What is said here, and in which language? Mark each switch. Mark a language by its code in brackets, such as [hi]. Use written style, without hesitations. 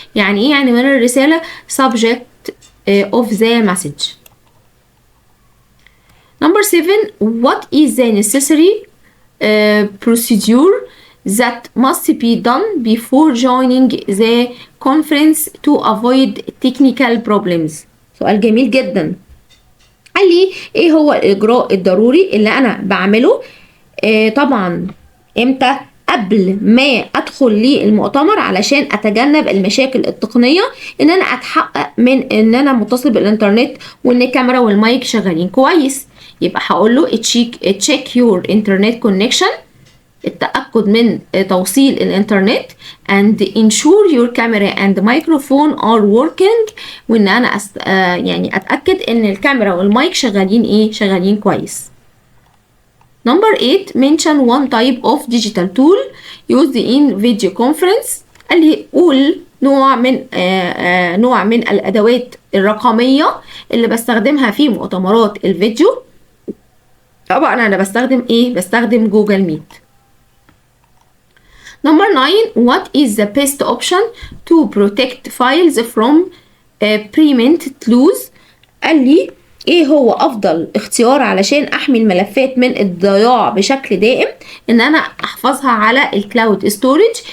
[ar] يعني ايه عنوان الرساله؟ [en] subject of the message. Number 7. What is the necessary procedure that must be done before joining the conference to avoid technical problems؟ [ar] سؤال جميل جدا. قال لي ايه هو الاجراء الضروري اللي انا بعمله طبعا امتى؟ قبل ما ادخل للمؤتمر علشان اتجنب المشاكل التقنيه، ان انا اتحقق من ان انا متصل بالانترنت وان الكاميرا والمايك شغالين كويس. يبقى هقول له [en] check your internet connection، [ar] التأكد من توصيل الانترنت، [en] and ensure your camera and microphone are working، [ar] وان انا يعني اتأكد ان الكاميرا والمايك شغالين كويس. [en] Number 8. mention one type of digital tool used in video conference. [ar] قال لي قول نوع من الادوات الرقميه اللي بستخدمها في مؤتمرات الفيديو. طبعا انا بستخدم جوجل ميت. [en] Number 9. what is the best option to protect files from preempted loss؟ [ar] قال لي ايه هو افضل اختيار علشان احمي الملفات من الضياع بشكل دائم؟ ان انا احفظها على الكلاود ستورج.